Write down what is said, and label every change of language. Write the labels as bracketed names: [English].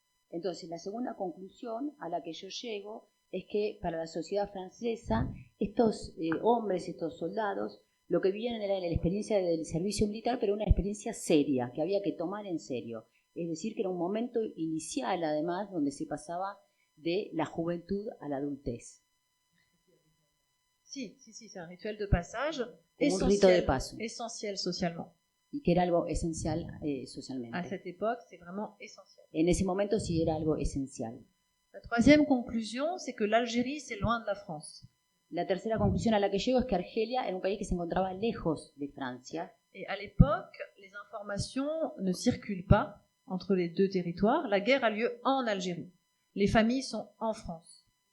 [Spanish] Entonces, la segunda conclusión a la que yo llego es que para la sociedad francesa, estos hombres, estos soldados, lo que vivían era la experiencia del servicio militar, pero una experiencia seria, que había que tomar en serio. Es decir, que era un momento inicial, además, donde se pasaba de la juventud a la adultez. [French] Sí, c'est un rituel de passage [Spanish] Un rito de paso. [French] Essentiel socialement. [Spanish] Y que era algo esencial socialmente. [French] À cette époque, c'est vraiment essentiel. [Spanish] En ese momento sí era algo esencial. [French] La troisième conclusion, c'est que l'Algérie, c'est loin de la France. [Spanish] La tercera conclusión a la que llego es que Argelia era un país que se encontraba lejos de Francia. [French] Et à l'époque, les informations ne circulent pas entre les deux territoires. La guerre a lieu en Algérie. Les familles sont en France.